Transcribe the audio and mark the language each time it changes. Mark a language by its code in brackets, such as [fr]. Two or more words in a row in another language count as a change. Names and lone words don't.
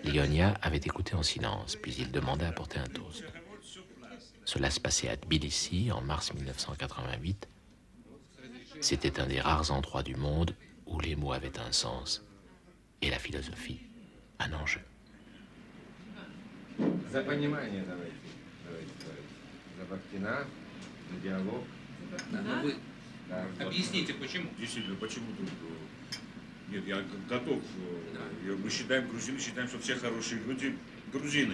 [fr] Lyonia avait écouté en silence, puis il demanda à porter un toast. Cela se passait à Tbilissi en mars 1988. C'était un des rares endroits du monde où les mots avaient un sens et la philosophie un enjeu. [ru] За понимание давайте. За Бахтина, за диалог. Объясните, почему? Действительно, почему тут... Нет, я готов. Мы считаем, грузины считаем, что все хорошие люди грузины.